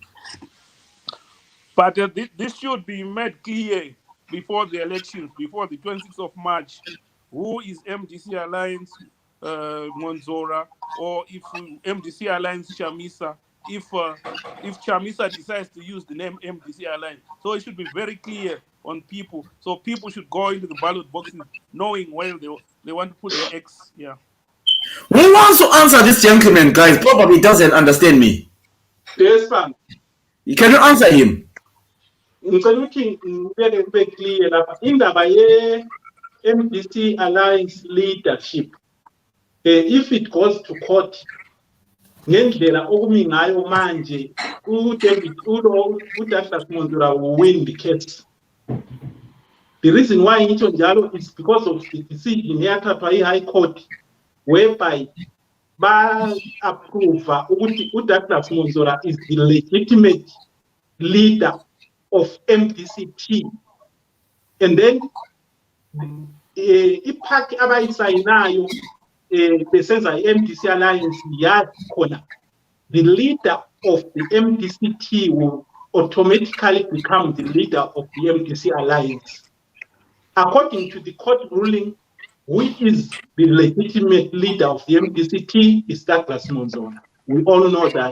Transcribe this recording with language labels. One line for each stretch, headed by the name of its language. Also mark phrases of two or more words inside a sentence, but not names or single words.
English: But this should be made clear before the elections, before the 26th of March, who is MDC Alliance Monzora, or if MDC Alliance Chamisa, if Chamisa decides to use the name MDC Alliance. So it should be very clear on people. So people should go into the ballot boxes knowing where they want to put their X. Yeah. Who wants to answer this gentleman, guys? Probably doesn't understand me. Yes, ma'am. Can you answer him?
North Ndebele: Ngicela ukuthi ngibeke kube clear lapha indaba ye-MDC Alliance leadership.
English: If it goes to court,
North Ndebele: ngendlela okumi ngayo manje,
English: uDouglas Monzora will win the case. The reason why
North Ndebele: ngitsho njalo
English: is because of the decision eyathathwa yi-High Court whereby
North Ndebele: ba-approve ukuthi
English: uDouglas Monzora is the legitimate leader of MDC-T. And then
North Ndebele: iParty abayisayinayo besenza i-MDC Alliance yathi khona
English: the leader of the MDC-T will automatically become the leader of the MDC Alliance. According to the court ruling, who is the legitimate leader of the MDC-T is Douglas Monzora. We all know that.